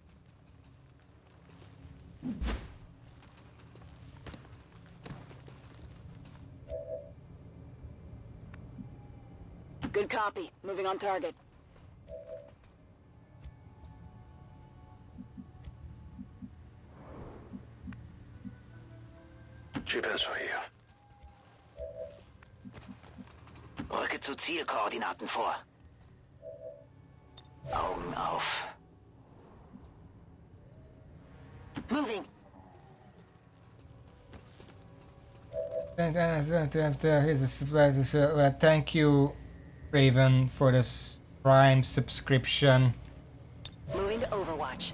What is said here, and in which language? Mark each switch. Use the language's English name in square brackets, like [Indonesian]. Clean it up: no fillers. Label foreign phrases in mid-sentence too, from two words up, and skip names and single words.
[English] Good copy. Moving on target. [Italian] Ci penso io. [German] Rücke zu Zielkoordinaten vor. Augen auf. [English] Moving. Thank you, Raven, for this Prime subscription. Moving to Overwatch.